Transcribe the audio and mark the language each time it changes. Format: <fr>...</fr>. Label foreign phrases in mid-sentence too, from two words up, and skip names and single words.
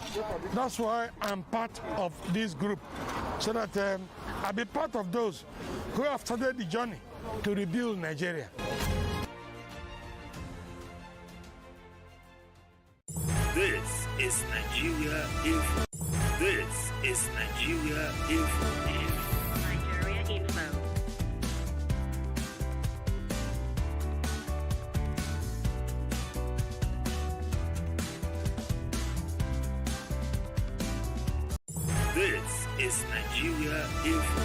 <en>That's why I'm part of this group, so that I'll be part of those who have started the journey to rebuild Nigeria. This is Nigeria Info. This is Nigeria Info. Nigeria Info. This is Nigeria Info.</en>